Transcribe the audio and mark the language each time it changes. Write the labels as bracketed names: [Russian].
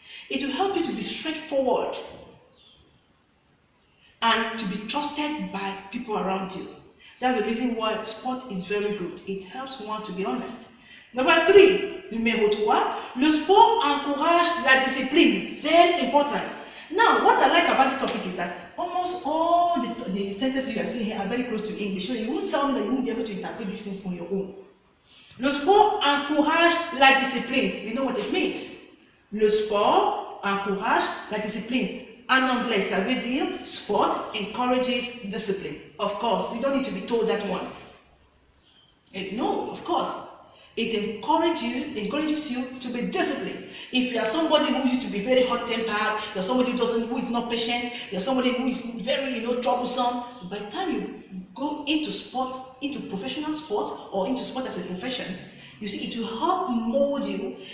[English] It will help you to be straightforward and to be trusted by people around you. That's the reason why sport is very good. It helps one to be honest. Number 3, [French] numéro 3, le sport encourage la discipline. [English] Very important. Now, what I like about this topic is that almost all the sentences you are seeing here are very close to English. So you won't tell me that you won't be able to interpret these things on your own. [French] Le sport encourage la discipline. [English] You know what it means? [French] Le sport encourage la discipline. En anglais, ça veut dire [English] sport encourages discipline. Of course, you don't need to be told that one. No, of course. It encourages you to be disciplined. If you are somebody who used to be very hot-tempered, you're somebody who is not patient, you're somebody who is very, troublesome, by the time you go into sport, into professional sport, or into sport as a profession, you see, it will help mold you.